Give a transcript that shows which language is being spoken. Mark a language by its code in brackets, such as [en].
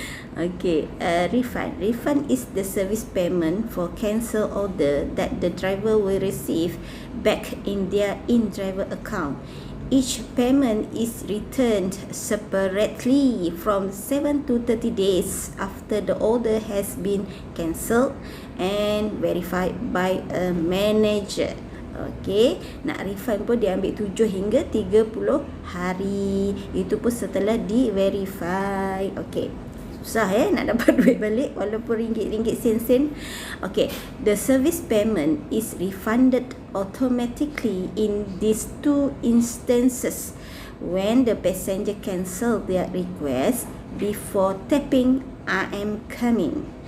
[en] Okay, refund is the service payment for cancel order that the driver will receive back in their InDriver account. Each payment is returned separately from 7 to 30 days after the order has been cancelled and verified by a manager. [ms] Okey, nak refund pun dia ambil 7 hingga 30 hari. Itu pun setelah di-verify. Okey. Susah nak dapat duit balik walaupun ringgit-ringgit sen-sen. [en] Okey, the service payment is refunded automatically in these two instances when the passenger cancel their request before tapping I am coming.